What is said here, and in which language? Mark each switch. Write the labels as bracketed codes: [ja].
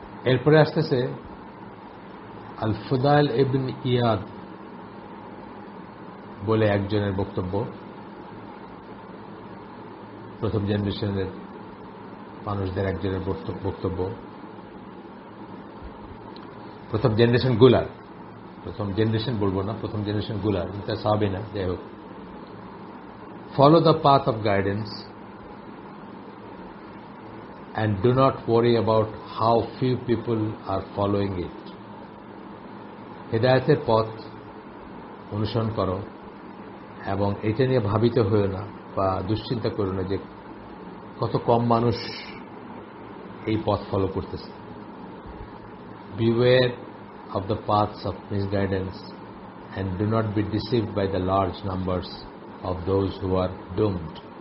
[bn] এরপরে আসতেছে আল ফুদাইল ইবনে ইয়াদ বলে একজনের বক্তব্য, প্রথম জেনারেশনের মানুষদের একজনের বক্তব্য, প্রথম জেনারেশন গুলার, প্রথম জেনারেশন বলবো না, প্রথম জেনারেশন গুলার, এটা সাহাবী না, যাই হোক। [en] Follow the path of guidance and do not worry about how few people are following it. [bn] হেদায়েতের পথ অনুসরণ করো এবং এটা নিয়ে ভাবিত হয়েও না বা দুশ্চিন্তা করো না যে কত কম মানুষ এই পথ ফলো করতেছে। [en] Beware of the paths of misguidance and do not be deceived by the large numbers of those who are doomed.